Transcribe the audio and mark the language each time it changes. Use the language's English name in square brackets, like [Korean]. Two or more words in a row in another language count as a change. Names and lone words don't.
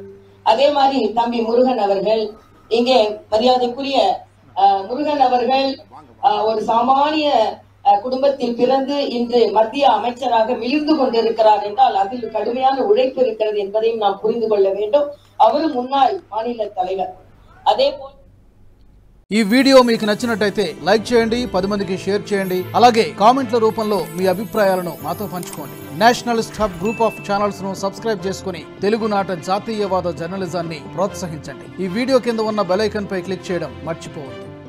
[Tamil] அதே மாதிரி தம்பி முருகன் அவர்கள், இங்கே மரியாதைக்குரிய முருகன் அவர்கள் ஒரு சாமானிய குடும்பத்தில் பிறந்து இன்று மத்திய அமைச்சராக மிளிர்ந்து கொண்டிருக்கிறார் என்றால் அதில் கடுமையான உழைப்பு இருக்கிறது என்பதையும் நாம் புரிந்து கொள்ள வேண்டும். அவரும் முன்னாள் மாநில தலைவர். அதே போல் [Telugu] ఈ వీడియో మీకు నచ్చినట్టయితే లైక్ చేయండి, 10 మందికి షేర్ చేయండి. అలాగే కామెంట్ల రూపంలో మీ అభిప్రాయాలను మాతో పంచుకోండి. నేషనలిస్ట్ హబ్ గ్రూప్ ఆఫ్ ఛానల్స్ ను సబ్స్క్రైబ్ చేసుకుని తెలుగునాట జాతీయవాద జర్నలిజాన్ని ప్రోత్సహించండి. ఈ వీడియో కింద ఉన్న బెల్ ఐకాన్ పై క్లిక్ చేయడం మర్చిపోవద్దు.